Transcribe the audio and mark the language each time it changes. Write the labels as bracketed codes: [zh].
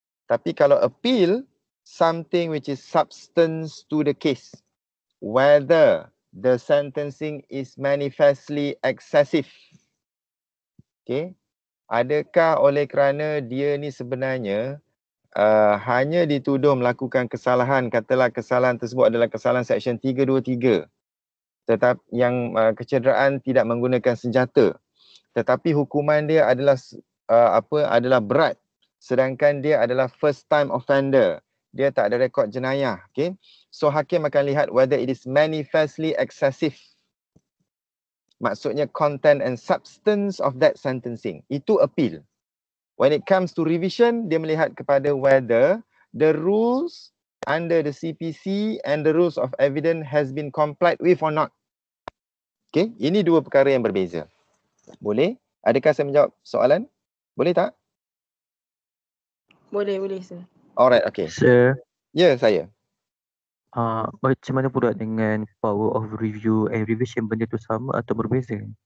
[ms] Tapi kalau [en] appeal, something which is substance to the case, whether the sentencing is manifestly excessive. Okay. [ms] Adakah oleh kerana dia ni sebenarnya hanya dituduh melakukan kesalahan, katalah kesalahan tersebut adalah kesalahan section 323. tetapi yang kecederaan tidak menggunakan senjata, tetapi hukuman dia adalah adalah berat, sedangkan dia adalah first time offender, dia tak ada rekod jenayah. [en] Okay, [ms] so hakim akan lihat [en] whether it is manifestly excessive, maksudnya content and substance of that sentencing. Itu appeal. When it comes to revision, [ms] dia melihat kepada [en] whether the rules under the CPC and the rules of evidence has been complied with or not. [ms] Okay, ini dua perkara yang berbeza. Boleh? Adakah saya menjawab soalan? Boleh tak? Boleh sir. [en] Alright, okay. Sir, [ms] Ya, saya. macam mana pula dengan power of review and revision, benda tu sama atau berbeza?